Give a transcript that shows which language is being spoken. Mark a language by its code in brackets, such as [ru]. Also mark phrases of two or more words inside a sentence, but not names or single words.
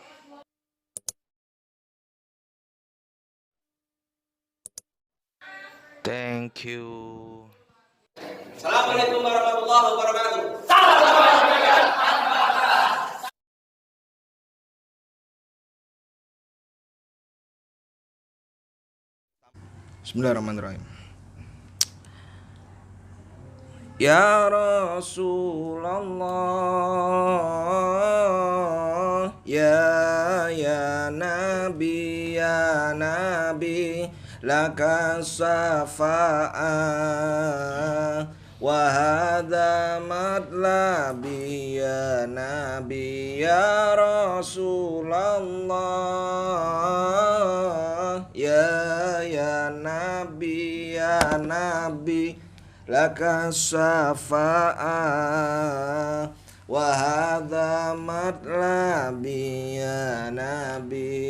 [en] Thank you. [ar] السلام عليكم ورحمة الله وبركاته. Bismillahirrahmanirrahim. يا رسول الله، يا نبي، لك شفاعة وهذا مطلبي يا نبي، يا رسول الله، يا نبي، لك شفاعة وهذا مطلبي يا نبي.